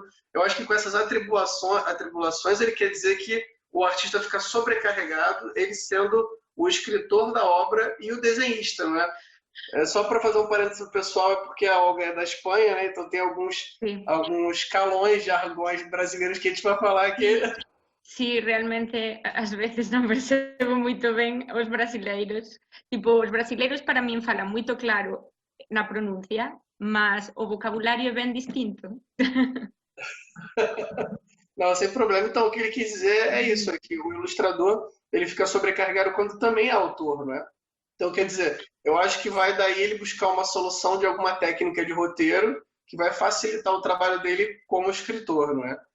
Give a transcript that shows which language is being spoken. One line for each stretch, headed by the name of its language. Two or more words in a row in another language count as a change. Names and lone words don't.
Portuguese: Eu acho que com essas atribulações, ele quer dizer que o artista fica sobrecarregado, ele sendo o escritor da obra e o desenhista, não é? Só para fazer um parênteses pro pessoal, é porque a Olga é da Espanha, né? Então tem
Galician: Sí.
Portuguese: alguns calões, jargões brasileiros que a gente vai falar que
Galician: Sí, realmente ás veces non percebo moito ben os brasileiros. Tipo, os brasileiros para min falan moito claro na pronuncia, mas o vocabulario é ben distinto.
Portuguese: Não, sem problema. Então, o que ele quis dizer é isso, é que o ilustrador ele fica sobrecarregado quando também é autor, né? Então, quer dizer, eu acho que vai daí ele buscar uma solução de alguma técnica de roteiro que vai facilitar o trabalho dele como escritor, não é?